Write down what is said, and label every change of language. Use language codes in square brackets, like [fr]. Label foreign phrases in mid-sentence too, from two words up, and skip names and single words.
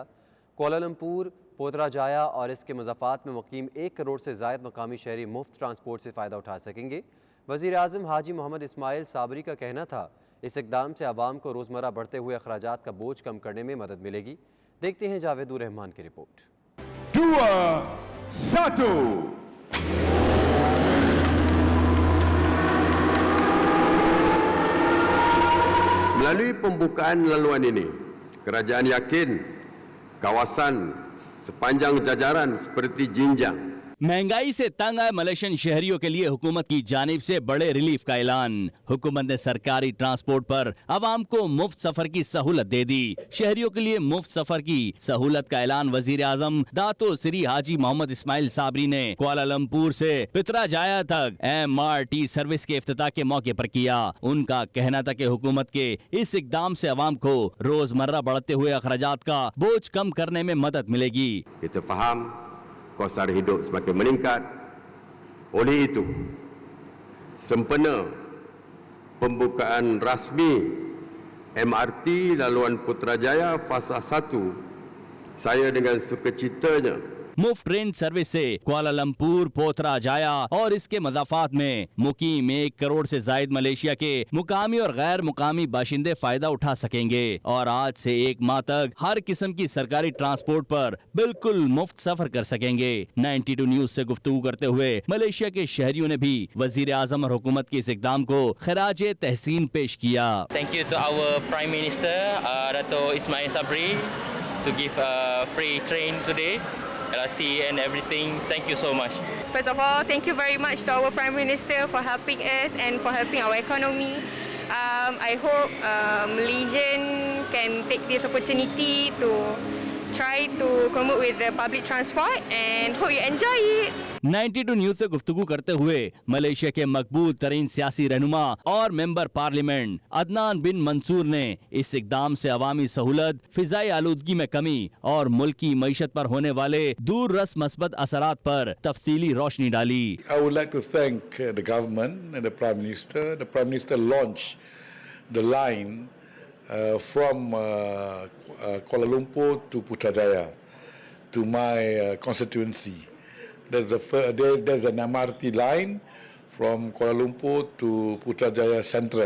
[ur] کوالالمپور، پوترا جایا اور اس کے مضافات میں مقیم 1 کروڑ سے زائد مقامی شہری مفت ٹرانسپورٹ سے فائدہ اٹھا سکیں گے. وزیر اعظم حاجی محمد اسماعیل صابری کا کہنا تھا اس اقدام سے عوام کو روزمرہ بڑھتے ہوئے اخراجات کا بوجھ کم کرنے میں مدد ملے گی. دیکھتے ہیں جاوید الرحمان کی رپورٹ. [ms] Melalui pembukaan laluan ini, kerajaan yakin kawasan sepanjang jajaran seperti Jinjang, [ur] مہنگائی سے تنگ آئے ملیشین شہریوں کے لیے حکومت کی جانب سے بڑے ریلیف کا اعلان. حکومت نے سرکاری ٹرانسپورٹ پر عوام کو مفت سفر کی سہولت دے دی. شہریوں کے لیے مفت سفر کی سہولت کا اعلان وزیر اعظم داتو سری حاجی محمد اسماعیل صابری نے کوالالمپور سے پترا جایا تک MRT سروس کے افتتاح کے موقع پر کیا. ان کا کہنا تھا کہ حکومت کے اس اقدام سے عوام کو روزمرہ بڑھتے ہوئے اخراجات کا بوجھ کم کرنے میں مدد ملے گی. [ms] kita faham kos sara hidup semakin meningkat. Oleh itu, sempena pembukaan rasmi MRT laluan Putrajaya fasa 1, saya dengan sukacitanya [ur] مفت [en] train service [ur] سے کوالالمپور، پوترا جایا اور اس کے مضافات میں مقیم 1 کروڑ سے زائد ملیشیا کے مقامی اور غیر مقامی باشندے فائدہ اٹھا سکیں گے. اور آج سے 1 ماہ تک ہر قسم کی سرکاری ٹرانسپورٹ پر بالکل مفت سفر کر سکیں گے. 92 نیوز سے گفتگو کرتے ہوئے ملیشیا کے شہریوں نے بھی وزیر اعظم اور حکومت کے اس اقدام کو خراج تحسین پیش کیا. [en] Thank you to our Prime Minister, Dato Ismail Sabri, to give a free train today. LRT and everything. Thank you so much. First of all, thank you very much to our Prime Minister for helping us and for helping our economy. I hope Malaysian can take this opportunity to try to promote with the public transport and hope you enjoy it. [ur] 92 نیوز سے گفتگو کرتے ہوئے ملیشیا کے مقبول ترین سیاسی رہنما اور [en] member parliament [ur] عدنان بن منصور نے اس اقدام سے عوامی سہولت، فضائی آلودگی میں کمی اور ملکی معیشت پر ہونے والے دور رس مثبت اثرات پر تفصیلی روشنی ڈالی. [en] I would like to thank the government and the Prime Minister. The Prime Minister launched the line from Kuala Lumpur to Putrajaya to my constituency. There's an MRT line from Kuala Lumpur to Putrajaya Central.